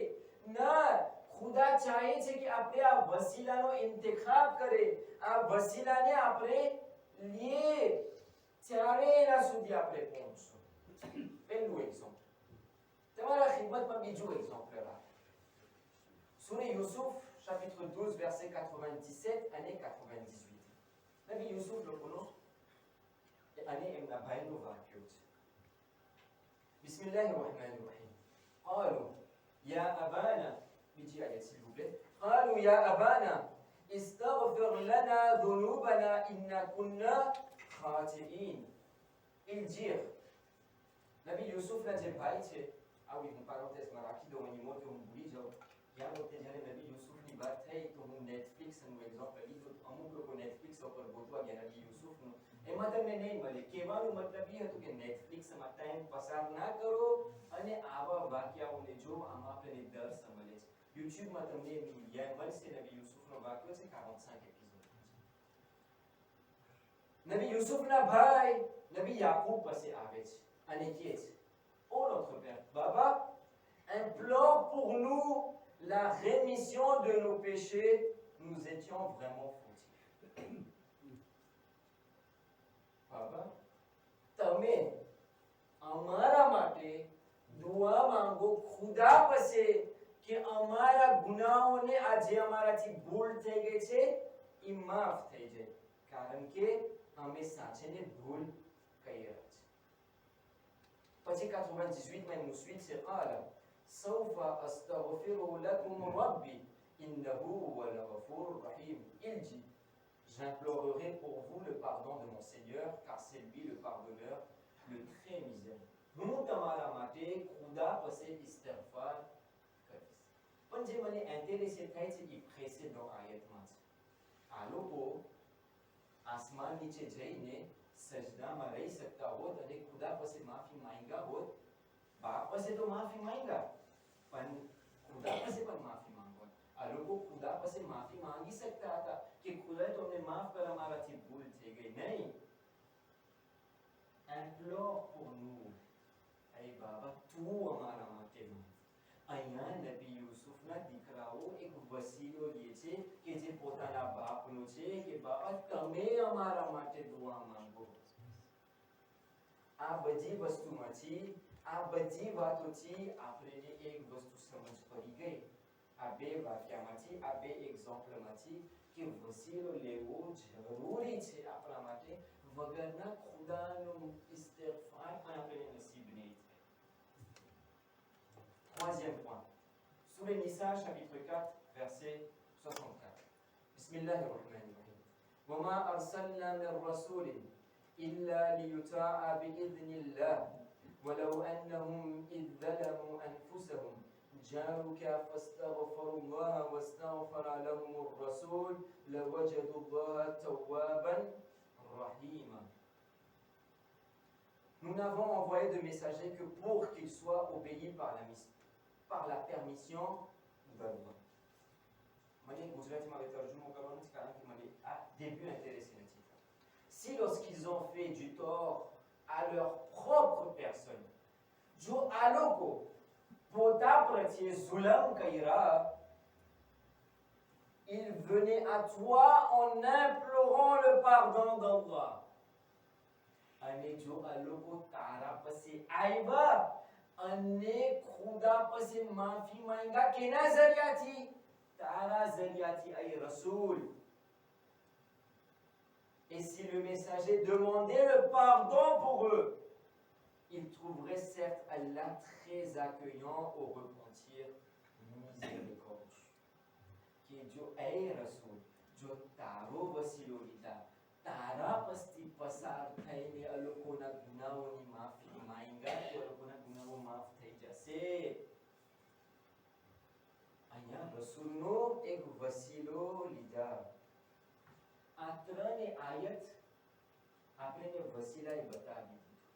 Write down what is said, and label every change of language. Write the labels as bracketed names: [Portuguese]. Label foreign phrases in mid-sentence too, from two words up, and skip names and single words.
[Gujarati] ના, ખુદા ચાહે છે કે આપણે આ વસીલાનો ઇંતખાબ કરે, આ વસીલાને આપણે લીએ, ત્યારે એના સુધી આપણે પહોંચશું. પહેલું એક્ઝામ્પલ. તમારા ખિદમતમાં બીજું એક્ઝામ્પલ રાખો. સૂરે યુસુફ [French] chapitre 12 verset 97 [Gujarati] અને 98. નબી યુસુફ લોકોનો અને એમના ભાઈનું વાક્ય છે. [Arabic] بسم الله الرحمن الرحيم. قالوا يا أبانا, [Gujarati] બીજી આયત [French] s'il vous plaît. [Arabic] قالوا يا أبانا استغفر لنا ذنوبنا إنا كنا خاطئين. [French] ils dirent, [Gujarati] નબી યુસુફના જે ભાઈ છે, આવી હું પારોતેસમાં રાખી દઉં, એની મોટે હું ભૂલી જાઉં. યા વખતે જ્યારે નબી યુસુફની વાત થઈ તો હું નેટફ્લિક્સનું એક્ઝામ્પલ લીધું. અમુક લોકો નેટફ્લિક્સ ઉપર ગોતવા ગયા નબી યુસુફનું, એમાં તમને નહીં મળે. કહેવાનો મતલબ એ હતું કે નેટફ્લિક્સમાં ટાઈમ પસાર ના કરો અને આવા વાક્યાઓને જો, આમાં આપણને દર્શ મળે છે. યુટ્યુબમાં તમને યાદ મળશે નબી યુસુફનો વાક્યો છે, 45 એપિસોડ. નબી યુસુફના ભાઈ નબી યાકૂબ પાસે આવે છે અને કહે છે, ઓ [French] notre père, Baba, implore pour nous la rémission de nos péchés, nous étions vraiment fautifs. [Gujarati] બાબા, તમે અમારા માટે દુઆ માંગો ખુદા પાસે કે અમારા ગુનાહોને, આ જે અમારાથી ભૂલ થઈ ગઈ છે એ માફ થઈ જાય, કારણ કે અમે સાચેને ભૂલ કરી રહ્યા છે. પછી 98 માં એમનું સ્વીચ છે, [Arabic] قال سوف أستغفر لكم ربي إنه هو الغفور الرحيم. [French] Il dit, j'implorerai pour vous le pardon de mon Seigneur, car c'est lui le pardonneur, le très miséricordieux. [Gujarati] હું તમારા માટે ખુદા પાસે ઇસ્તિગફાર કરીશ. પણ જે મને ઇન્ટરેસ્ટ થાય છે એ પ્રેસેડન્ટ આયતમાં છે. આ લોકો આસમાન નીચે જઈને સજદામાં રહી શકતા હોત અને ખુદા પાસે માફી માંગ્યા હોત. બાપ પાસે તો માફી માંગ્યા, પણ ખુદા પાસે પણ માફી માંગવા. આ લોકો ખુદા પાસે માફી માંગી શકતા હતા કે ખુદા તમને માફ કર, અમારાથી ભૂલ થઈ ગઈ. નહીં, implore pour nous, એ બાબા તું અમારા માટે માંગ. અહીંયા નબી યુસુફના દીકરાઓ એક વસીલો લે છે કે જે પોતાના બાપનો છે કે બાબા તમે અમારા માટે દુઆ માંગો. આ બધી વસ્તુમાંથી, આ બધી વાતોથી આપણને એક વસ્તુ સમજ પડી ગઈ આ બે વાક્યમાંથી, આ બે એક્ઝામ્પલમાંથી કે વસીલો લેવો જરૂરી છે આપણા માટે. વગરના ખુદાનો ઇસ્તિગફાર પણ આપણે નસીબ નહીં થાય. [French] Troisième point. Sourate Nisa, chapitre 4, verset 64. [Arabic] Bismillahirrahmanirrahim. وَمَا أَرْسَلْنَا مِن رَّسُولٍ إِلَّا لِيُطَاعَ بِإِذْنِ اللَّهِ وَلَوْ أَنَّهُمْ إِذ ظَّلَمُوا أَنفُسَهُمْ جاءوك فاستغفروا الله واستغفر لهم الرسول لوجدوا الله توابا رحيما. [French] Nous n'avons envoyé de messagers que pour qu'ils soient obéis par la permission d'Allah. [Gujarati] મને ગુજરાતીમાં તર્જુમો કરવાનો છે કારણ કે મને આ [French] début intéressé [Gujarati] નથી. [French] Si lorsqu'ils ont fait du tort à leur propre personne, [Gujarati] જો આ લોકો પોતા પ્રત્યે ઝુલમ કર્યા, [French] ils venaient à toi en implorant le pardon d'Allah. [Gujarati] અને જો આ લોકો તારા પાસે આવ્યા અને ખુદા પાસે માફી માંગ્યા કેના જરિયાથી? તારા જરિયાથી ay Rasoul. [French] Et si le messager demandait le pardon pour eux, il trouverait certes Allah très accueillant au repentir miséricordieux. [Gujarati] Que જો અય રસૂલ, જો તારો વસીલો લીધા, તારા પસ્તી પસાર થઈને આ લોકોના ગુનાહોની માફી માંગ્યા તો આ લોકોના ગુનાહો માફ થઈ જશે. અહીંયા રસૂલનો એક વસીલો લીધા. આ ત્રણે આયત આપણે વસીલાએ બતાવી દીધું.